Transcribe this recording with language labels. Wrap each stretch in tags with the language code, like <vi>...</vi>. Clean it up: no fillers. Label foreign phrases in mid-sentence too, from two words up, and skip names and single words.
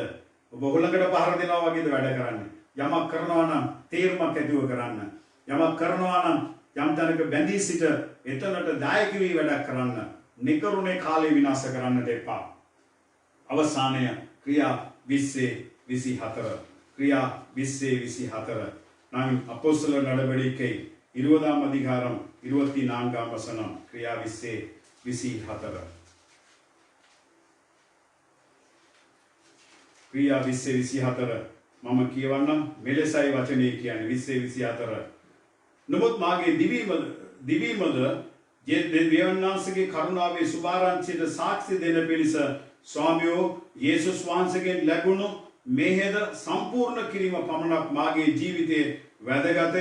<si>ඔබ හොලකට පහර දෙනවා වගේද වැඩ කරන්නේ? යමක් කරනවා නම් තීරමක් ඇතිව කරන්න. යමක් කරනවා නම් යම් තැනක බැඳී සිට එතනට දායක වී වැඩක් කරන්න. නිකරුණේ කාලය විනාශ කරන්නට එපා. අවසානය ක්‍රියා 20:24. ක්‍රියා 20:24.</si> <ta>நாம் அப்போஸ்தலர் நடவடிக்கை 20ஆம் அதிகாரம் 24ஆம் வசனம்.</ta> <si>ක්‍රියා 20:24. ක්‍රියා 20:24. මම කියවන්නම් මෙලෙසයි වචනේ කියන්නේ 20:24. නමුත් මාගේ දිවීමද දෙවියන්වහන්සේගේ කරුණාවේ සුභාරංචියට සාක්ෂි දෙන පිණිස ස්වාමියෝ යේසුස් වහන්සේගෙන් ලැබුණු මෙහෙද සම්පූර්ණ කිරීම පමණක් මාගේ ජීවිතයේ වැදගතය.</si>